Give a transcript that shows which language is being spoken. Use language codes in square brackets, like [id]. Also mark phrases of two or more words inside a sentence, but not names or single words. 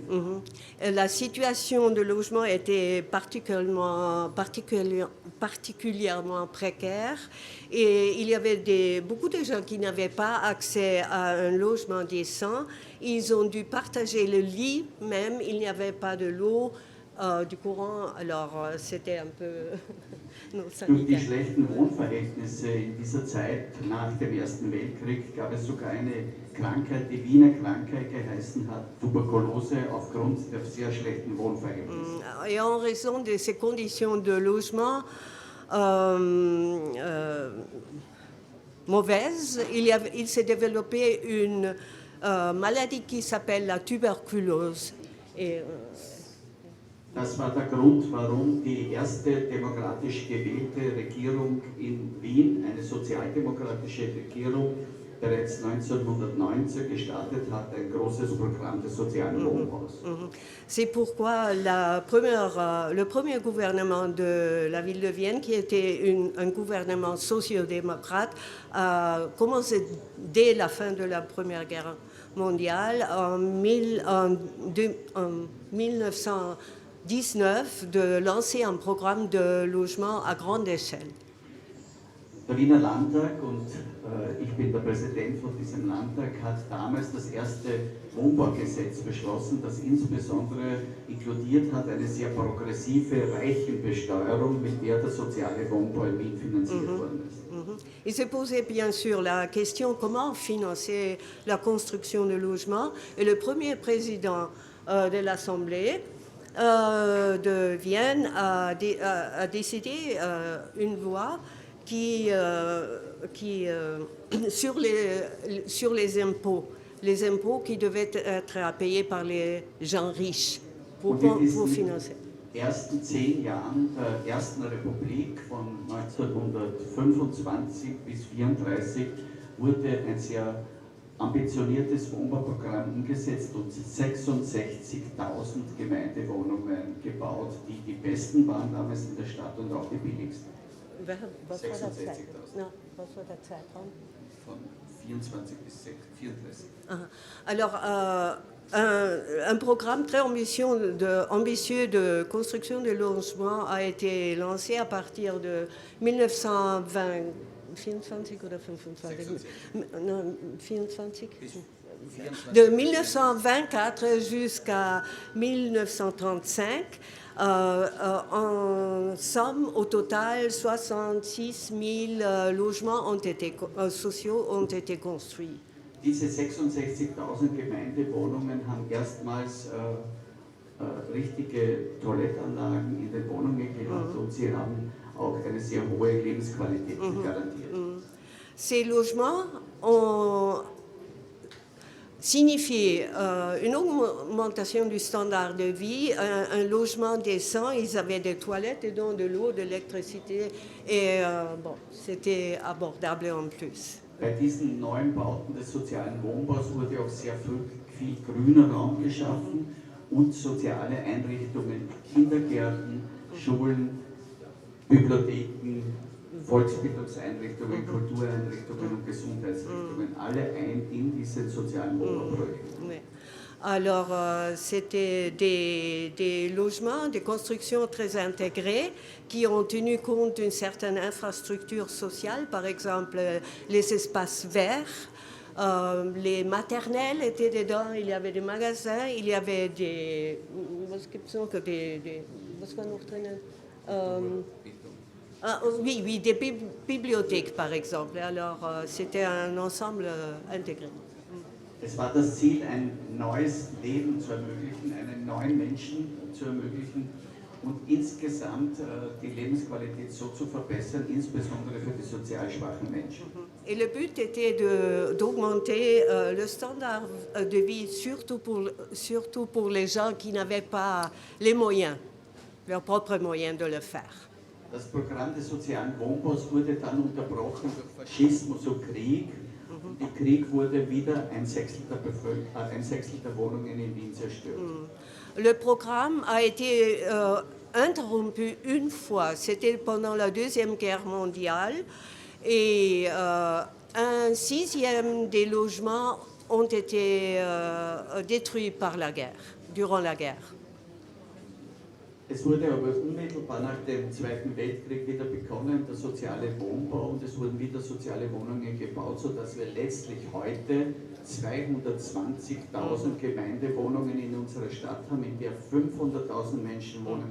[fr] La situation de logement était particulièrement précaire et il y avait beaucoup de gens qui n'avaient pas accès à un logement décent. Ils ont dû partager le lit même, il n'y avait pas de l'eau, du courant, alors c'était un peu non [de] Durch die [fr] sanitaire. [de] schlechten Wohnverhältnisse in dieser Zeit nach dem Ersten Weltkrieg gab es sogar eine Krankheit, die Wiener Krankheit geheißen hat, Tuberkulose, aufgrund der sehr schlechten Wohnverhältnisse. [fr] Et en raison de ces conditions de logement mauvaises, il s'est développé une maladie qui s'appelle la tuberculose. Et, [de] Das war der Grund, warum die erste demokratisch gewählte Regierung in Wien, eine sozialdemokratische Regierung, bereits 1919 gestartet hat, ein großes Programm des sozialen Wohnbaus. [fr] C'est pourquoi le premier gouvernement de la ville de Vienne, qui était un gouvernement socio-démocrate, a commencé dès la fin de la Première Guerre mondiale, en 1919, de lancer un programme de logement à grande échelle. [de] Der Wiener Landtag, und ich bin der Präsident von diesem Landtag, hat damals das erste Wohnbaugesetz beschlossen, das insbesondere inkludiert hat eine sehr progressive Reichenbesteuerung, mit der der soziale Wohnbau in Wien finanziert worden ist. [fr] Il se posait bien sûr la question comment financer la construction de logements. Et le premier président de l'Assemblée de Vienne a décidé une loi sur les impôts qui devaient être payés par les gens riches pour financer. [de] Ersten 10 Jahren der Ersten Republik von 1925 bis 1934 wurde ein sehr ambitioniertes Wohnbauprogramm umgesetzt und 66.000 Gemeindewohnungen gebaut, die die besten waren damals in der Stadt und auch die billigsten. Was war der 66.000. Was war der Zeitraum? Von 24 bis 34. [fr] Alors, un programme très ambitieux de construction de logements a été lancé à partir de 1920. [de] 24 oder 25? Non, 24? [fr] De 1924 jusqu'à 1935, en somme, au total, 66 000 logements sociaux ont été construits. [de] Diese 66.000 Gemeindewohnungen haben erstmals richtige Toilettanlagen in den Wohnungen gehabt und sie haben auch eine sehr hohe Lebensqualität garantiert. [fr] Ces logements ont signifié une augmentation du standard de vie, un logement décent, ils avaient des toilettes dedans, de l'eau, de l'électricité et c'était abordable en plus. [de] Bei diesen neuen Bauten des sozialen Wohnbaus wurde auch sehr viel grüner Raum geschaffen und soziale Einrichtungen, Kindergärten, Schulen, Bibliotheken, Volksbildungseinrichtungen, Kultureinrichtungen und Gesundheitsrichtungen, alle in diesen sozialen Wohnbauprojekten. [fr] Oui. Alors, c'était des logements, des constructions très intégrées qui ont tenu compte d'une certaine infrastructure sociale, par exemple les espaces verts, les maternelles étaient dedans, il y avait des magasins, il y avait des... oui, des bibliothèques, par exemple. Alors, c'était un ensemble intégré. [de] Es war das Ziel, ein neues Leben zu ermöglichen, einen neuen Menschen zu ermöglichen und insgesamt die Lebensqualität so zu verbessern, insbesondere für die sozial schwachen Menschen. [fr] Et le but était d'augmenter le standard de vie, surtout pour les gens qui n'avaient pas les moyens, leurs propres moyens de le faire. [de] Das Programm des sozialen Wohnbaus wurde dann unterbrochen durch Faschismus und Krieg. Im Krieg wurde wieder ein Sechstel der Wohnungen in Wien zerstört. [fr] Le programme a été interrompu une fois, c'était pendant la Deuxième Guerre mondiale, et un sixième des logements ont été détruits par la guerre, durant la guerre. [de] Es wurde aber unmittelbar nach dem Zweiten Weltkrieg wieder begonnen, der soziale Wohnbau, und es wurden wieder soziale Wohnungen gebaut, sodass wir letztlich heute 220.000 Gemeindewohnungen in unserer Stadt haben, in der 500.000 Menschen wohnen.